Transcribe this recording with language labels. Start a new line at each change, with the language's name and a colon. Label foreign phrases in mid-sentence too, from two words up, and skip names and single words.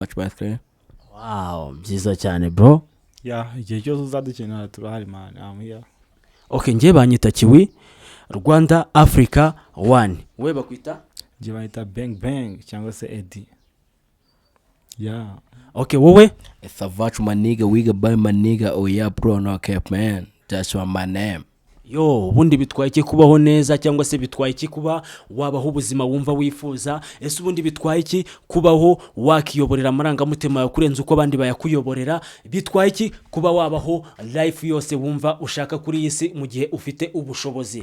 English: much birthday.
Kinyarwanda: Wow, byiza cyane bro. Igihe cyose uzadukenera turahari man.
English: I'm here.
Kinyarwanda: Okay, ngiye banyita Kiwi Rwanda Africa 1. We bakwita? Ngiye banyita Bang Bang cyangwa se Eddie. Okay, wowe?
English: It's a virtue my nigga, we got by my nigga. Oh yeah bro, no cap man. That's my name.
Kinyarwanda: Yo, ubundi bitwaye iki kubaho neza cyangwa se bitwaye iki kuba wabaho ubuzima wumva wifuza? Ese ubundi bitwaye iki kubaho wakiyoborera amarangamutima yawe kurenza uko abandi bayakuyoborera? Bitwaye iki kuba wabaho life yose wumva ushaka kuri iyi si mu gihe ufite ubushobozi?